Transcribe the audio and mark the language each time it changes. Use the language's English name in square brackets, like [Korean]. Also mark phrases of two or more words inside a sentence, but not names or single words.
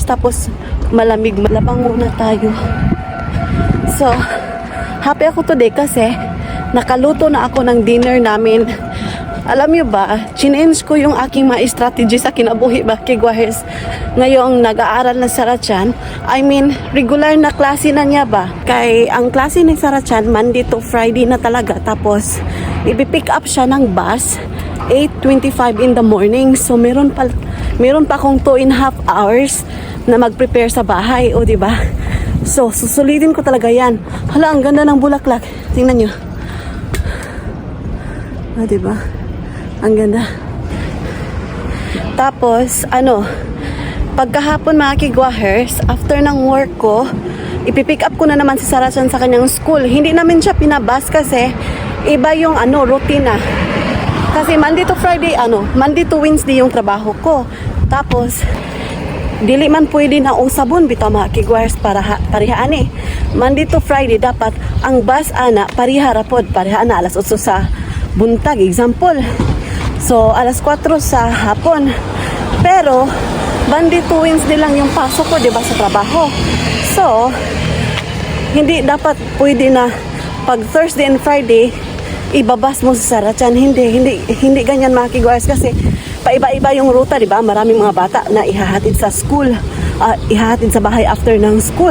[Filipino] Tapos, malamig. Malabang muna tayo. So, happy ako today kasi nakaluto na ako ng dinner namin. Alam nyo ba, change ko yung aking mga strategy sa kinabuhi ba, kigwahers. Ngayong nag-aaral na Sarachan, [English] I mean, [Filipino] regular na klase na niya ba? Kay ang klase ni Sarachan, [English] Monday to Friday [Filipino] na talaga. Tapos, i-pick up siya ng bus, 8:25 [English] in the morning. [Filipino] So, meron pa akong 2.5 hours na mag-prepare sa bahay, o diba? So, susulitin ko talaga yan. Hala, ang ganda ng bulaklak. Tingnan nyo. O, diba? Ang ganda. Tapos, pagkahapon mga kigwahers, after ng work ko, ipipick up ko na naman si Sarah-chan sa kanyang school. Hindi namin siya pinabas kasi iba yung routine na. Kasi [English] Monday to Friday, Monday to Wednesday [Filipino] yung trabaho ko. [Cebuano] Tapos, dili man pwede na usabon bitaw mga kigwars para parihaan eh. [English] Monday to Friday [Cebuano] dapat ang bus ana pariha rapod, pariha na alas 8 sa buntag, example. So, alas 4 sa hapon. Pero, [English] Monday to Wednesday [Filipino] lang yung pasok ko, di ba, sa trabaho. So, hindi dapat pwede na pag [English] Thursday and Friday, [Filipino] ibabas mo sa Sarah-chan. Hindi ganyan mga kigwars kasi paiba-iba yung ruta, di ba? Maraming mga bata na ihahatid sa school, ihahatid sa bahay after ng school.